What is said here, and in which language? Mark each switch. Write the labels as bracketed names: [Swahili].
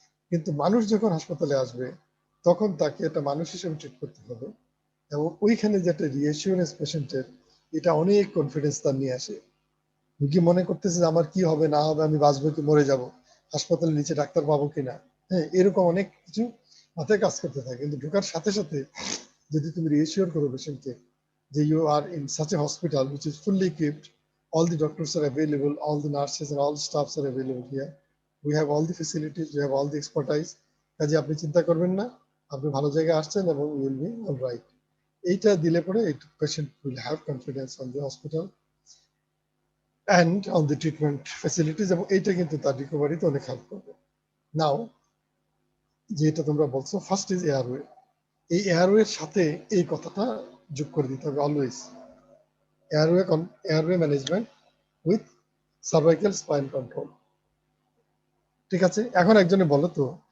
[Bangla] কিন্তু মানুষ যখন হাসপাতালে আসবে তখন তাকে একটা মানুষ হিসেবে ট্রিট করতে হবে, এবং ওইখানে যে একটা রিঅ্যাসিওরেন্স পেশেন্টের, এটা অনেক কনফিডেন্স তার নিয়ে আসে। রুগী মনে করতেছে যে আমার কি হবে না হবে, আমি বাঁচবো কি মরে যাব, হাসপাতালের নিচে ডাক্তার পাবো কিনা, হ্যাঁ, এরকম অনেক কিছু মাথায় কাজ করতে থাকে। কিন্তু ঢোকার সাথে সাথে যদি তুমি রিঅ্যাসিওর করো পেশেন্টকে যে [English] you are in such a hospital which is fully equipped, all the doctors are available, all the nurses and all the staffs are available here, we have all the facilities, we have all the expertise, [Bangla] কাজে আপনি চিন্তা করবেন না, আপনি ভালো জায়গায় আসছেন এবং [English] you will be all right, [Bangla] এইটা দিলে পরে [English] patient will have confidence on the hospital and on the treatment facilities, [Bangla] এবং এইটা কিন্তু তার রিকভারিতে অনেক হেল্প করবে। নাও যেটা তোমরা বলছো [English] first is airway, [Bangla] এই এয়ারওয়ের সাথে এই কথাটা যোগ করে দিতে হবে always, [English] Airway management with cervical spine control. [Bangla] ঠিক আছে, এখন একজনে বলো তো